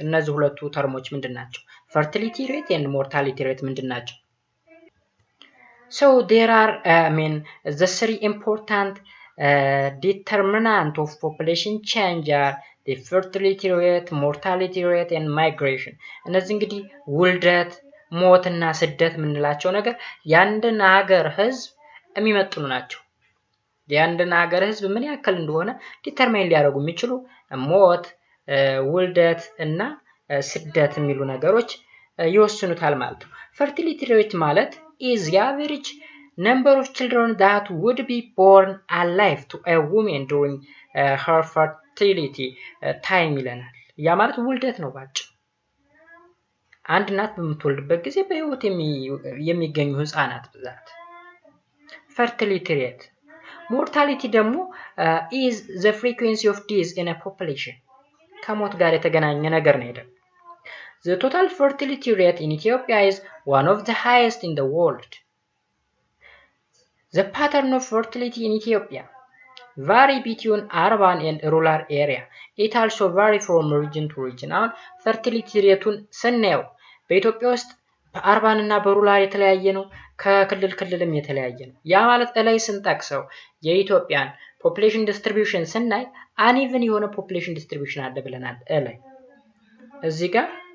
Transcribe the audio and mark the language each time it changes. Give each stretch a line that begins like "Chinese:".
Amharic: እነዚህ ሁለቱ ተርሞች ምንድናቸው?
English: fertility rate and mortality rate
Amharic: ምንድናቸው?
English: so there are the three important determinant of population change are the fertility rate, mortality rate and migration.
Amharic: እነዚህ እንግዲህ ውልደት፣ ሞትና ስደት የምንላቸው ነገር የአንድን ሀገር ህዝብ የሚመጥኑ ናቸው። የአንድን ሀገር ህዝብ ምን ያክል እንደሆነ ዲተርማይን ሊያደርጉ የሚችሉ ሞት፣ ውልደት እና ስደት የሚሉ ነገሮች ይወስኑታል ማለት ነው። fertility rate ማለት
English: is the average number of children that would be born alive to a woman during her fertility time
Amharic: ይለናል። ያ ማለት ውልደት ነው ባጭሩ። አንድ እናት በምትወልድበት ጊዜ በህይወት የሚገኙ ህፃናት ብዛት። fertility rate mortality ደግሞ
English: is the frequency of death in a population
Amharic: ከሞት ጋር የተገናኘ ነገር ነው አይደል?
English: The total fertility rate in Ethiopia is one of the highest in the world. The pattern of fertility in Ethiopia vary between urban and rural area. It also vary from region to region.
Amharic: አሁን fertility rate-ን ስናየው በኢትዮጵያ ውስጥ በአርባን እና በሩራል የተለያየ ነው፣ ከክልል ክልልም የተለያየ ነው። ያ ማለት ላይ ስንጠቅሰው የኢትዮጵያን ፖፑሌሽን ዲስትሪቢዩሽን ስናይ አንኢቨን የሆነ ፖፑሌሽን ዲስትሪቢዩሽን አለ ብለናል። ላይ እዚህ ጋር